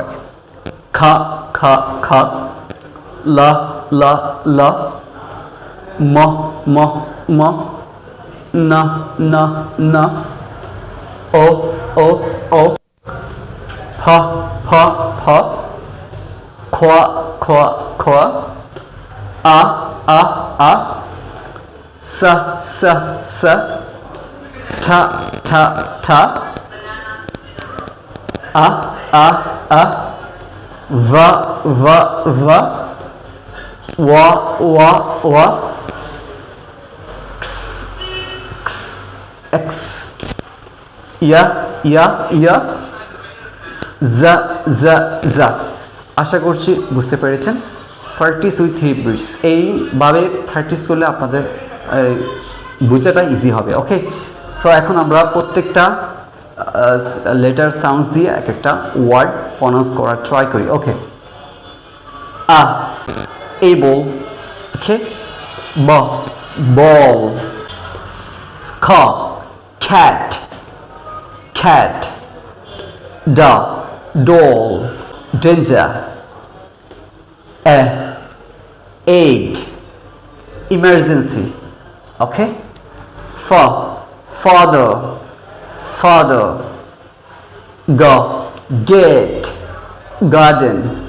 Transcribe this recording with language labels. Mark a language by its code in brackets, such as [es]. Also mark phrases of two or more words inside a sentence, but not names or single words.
[bn] খা খা খা, লা লা লা, ম ম ম, না না না, ও ও ও, ফ ফ ফ, খোয়া খোয়া খোয়া, আ আ আ, সা সা সা, ঠা ঠা ঠা, আ আ আ, va va va, wa wa wa, x x x, ya ya ya, za za za। আশা করছি বুঝতে পেরেছেন। [en] practice with three beats, [bn] এইভাবে প্র্যাকটিস করলে আপনাদের বোঝাটা ইজি হবে। [en] okay, so [bn] এখন আমরা প্রত্যেকটা [en] letter sounds [bn] দিয়ে এক একটা [en] word pronounce [bn] করার ট্রাই করি। ওকে, আ, এবল, ওকে, ব, বল, খ, [en] cat, cat, da, doll, danger, egg, emergency, okay, father, father, gate, garden,